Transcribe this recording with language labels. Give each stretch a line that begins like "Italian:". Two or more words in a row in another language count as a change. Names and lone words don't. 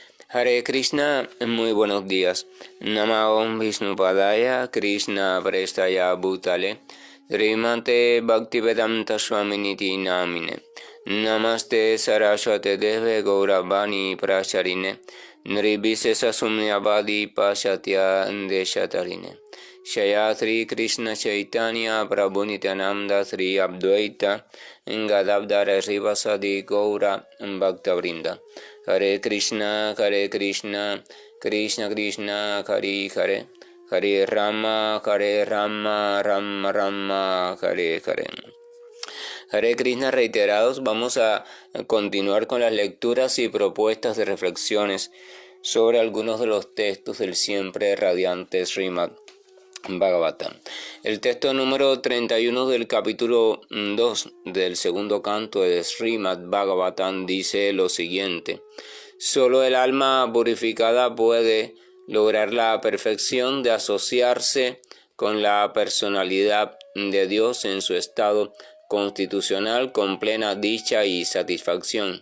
Spanish: Hare Krishna, muy buenos días.
Sanskrit: Namo Vishnupadaya, Krishna Prestaya Bhutale, Srimate Bhaktivedanta Swaminiti Namine, Namaste Saraswate Deve Gauravani Pracharine, Nirvisesa Sumyavadi Pashatya Deshatarine. Shayatri Krishna Chaitanya Prabhu Nityananda Sri Abdvaita Gadavdara Srivasadi Gaura Bhakta Vrinda. Hare Krishna, Krishna Krishna, Hare Hare, Hare Rama, Rama Rama, Hare Hare.
Spanish: Hare Krishna reiterados, vamos a continuar con las lecturas y propuestas de reflexiones sobre algunos de los textos del siempre radiante Srimad Bhagavatam. El texto número 31 del capítulo 2 del segundo canto de Srimad Bhagavatam dice lo siguiente: solo el alma purificada puede lograr la perfección de asociarse con la personalidad de Dios en su estado constitucional con plena dicha y satisfacción.